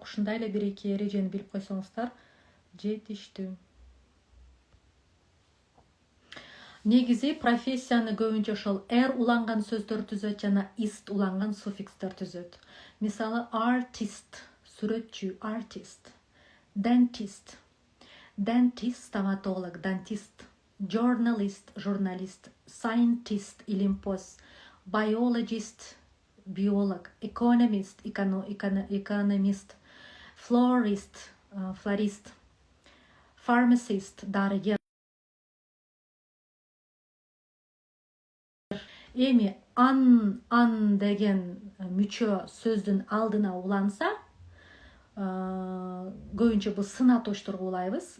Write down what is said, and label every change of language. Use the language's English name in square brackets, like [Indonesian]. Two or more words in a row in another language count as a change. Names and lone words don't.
[Kyrgyz] Ушундай эле бир-эки эрежени билип койсоңуздар жетиштүү. Негизи профессияны көбүнчө ошол r уланган сөздөр түзөт жана ist уланган суффикстер түзөт. Мисалы, artist сүрөтчү, artist. Dentist стоматолог, dentist. Journalist журналист. Scientist илимпоз. Biologist биолог. Economist экономист. Florist флорист. Pharmacist дарыгер. Эми ан деген мүчө сөздүн алдына уланса, көбүнчө бул сынаточторго улайбыз.